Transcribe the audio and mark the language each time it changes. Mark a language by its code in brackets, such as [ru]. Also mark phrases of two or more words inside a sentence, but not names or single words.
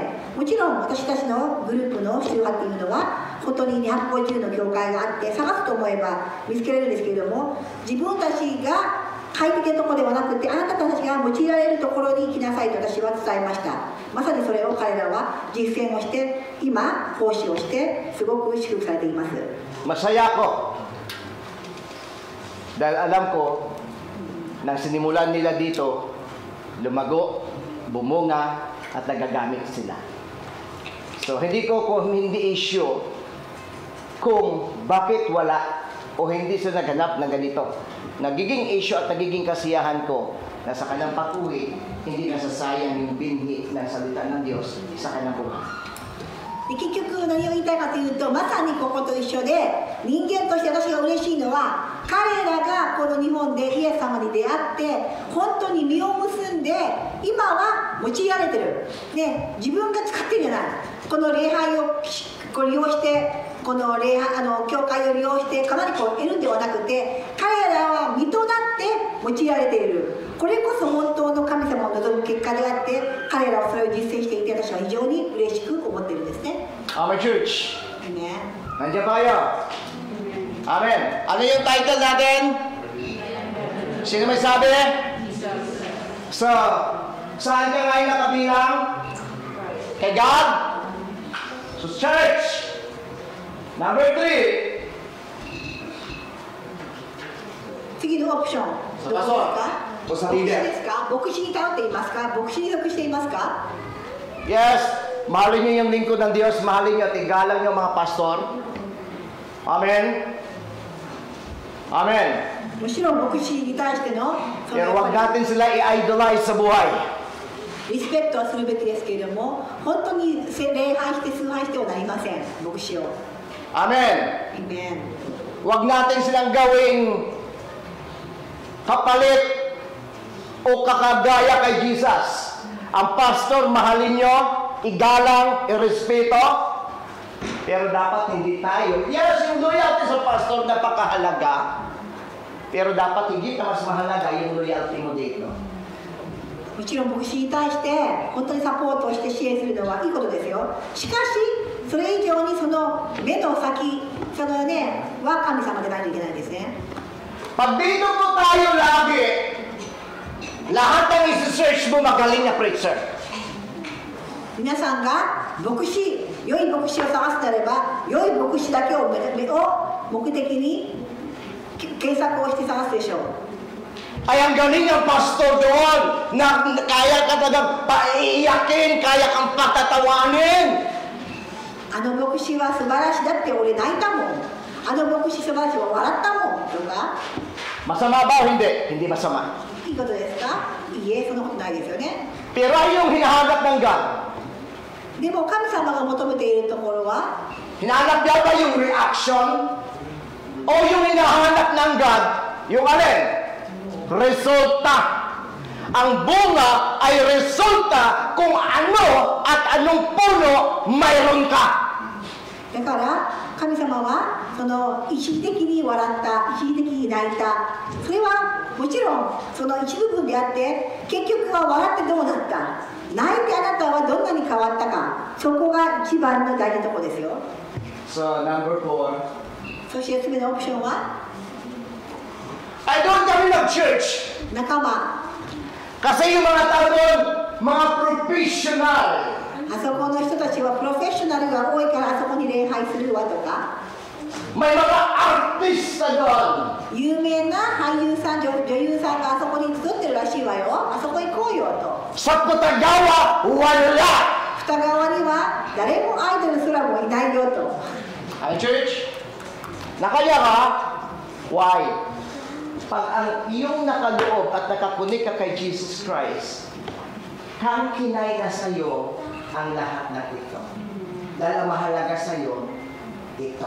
[ja] もちろん私たちのグループの宗派っていうのは本当に250の教会があって探すと思えば見つけられるんですけれども、自分たちが快適なところではなくて、あなたたちが用いられるところに行きなさいと私は伝えました。まさにそれを彼らは実践をして今奉仕をしてすごく祝福されています。 [tl] Masaya ako dahil alam ko nang sinimulan nila dito, lumago, bumunga at nagagamit sila. So hindi issue kung bakit wala o hindi sila naganap ng ganito. Nagiging issue at nagiging kasiyahan ko na sa kanyang pag-uwi, hindi nasasayang yung binhi ng salita ng Diyos sa kanyang buhay. [ja] 結局何を言いたいかというと、まさにここと一緒で、人間として私が嬉しいのは、彼らがこの日本でイエス様に出会って本当に実を結んで今は用いられてる、ね、自分が使ってるんじゃない、この礼拝を利用してこの教会を利用してかなり得るんではなくて、彼らは実となって用いられている、これこそ本当の神様を望む結果であって、彼らはそれを実践していて私は非常に嬉しく思っているんですね。 [en] Amen, church. Amen. [tl] Nandiyan tayo. Amen. Ano yung title natin? Sino may sabi? So, saan ka ngayon nakabilang? Kay God? So, church. [en] Number 3. [ja] 次のオプションどうですか？おさ牧師ですか？牧師に頼っていますか？牧師に属していますか？ [en] Yes. [tl] Mahalin niyo yung lingkod ng Diyos. Mahalin niyo at igalang niyo mga pastor. [en] Amen. Amen. [ja] もちろん牧師に対しての [tl] Pero huwag natin sila i-idolize sa buhay. [ja] リスペクトはするべきですけれども、本当に礼拝して崇拝してはなりません、牧師を。 [en] Amen. Amen. [tl] Huwag natin silang gawing kapalit o kakagaya kay Jesus. Ang pastor, mahalin nyo, igalang, irespeto, pero dapat hindi tayo. Yes, yung loyalty sa pastor napakahalaga, pero dapat higit na mas mahalaga yung loyalty mo dito. [ja] もちろん牧師に対して本当にサポートをして支援するのはいいことですよ。しかしそれ以上にその目の先は神様でないといけないですね。 [tl] Pag dito po tayo lagi, lahat ng isi-search mo magaling na preacher. [ja] 皆さんが牧師、良い牧師を探すなれば、良い牧師だけを目的に検索をして探すでしょう。 [tl] Ay, ang galing ng pastor doon na kaya ka talagang paiiyakin, kaya kang patatawanin. [ja] あの牧師は素晴らしい、だって俺泣いたもん。あの牧師素晴らしい、笑ったもんとか。 [tl] Masama ba o hindi? Hindi masama. [ja] いいことですか？いいえ、そんなことないですよね。 [tl] Pero ay yung hinahanap ng God. [ja] でも神様が求めているところは、 [tl] Hinahanap niya ba yung reaction? O yung hinahanap ng God, yung alin? Resulta. Ang bunga ay resulta kung ano at anong puno mayroon ka. [ja] だから神様はその一時的に笑った、一時的に泣いた、それはもちろんその一部分であって、結局は笑ってどうなった、泣いてあなたはどんなに変わったか、そこが一番の大事なところですよ。 [en] So, number 4. [ja] そして4つ目のオプションは [tl] Ay, doon kami nag-church. [ja] 仲間。 [tl] Kasi yung mga tao doon, mga professional. [ja] あそこの人たちはプロフェッショナルが多いからあそこに礼拝するわとか。 [tl] May mga artista doon. [ja] 有名な俳優さん、女優さんがあそこに集ってるらしいわよ。あそこ行こうよと。 [tl] Sa Putagawa, wala. [ja] 二側には誰もアイドルすらもいないよと。 [tl] Ang church, nakaya ka? Why? Pag ang iyong nakaloob at nakakunik ka kay Jesus Christ, tangkinay na sa iyo ang lahat ng ito. Dahil ang mahalaga sa iyo, ito.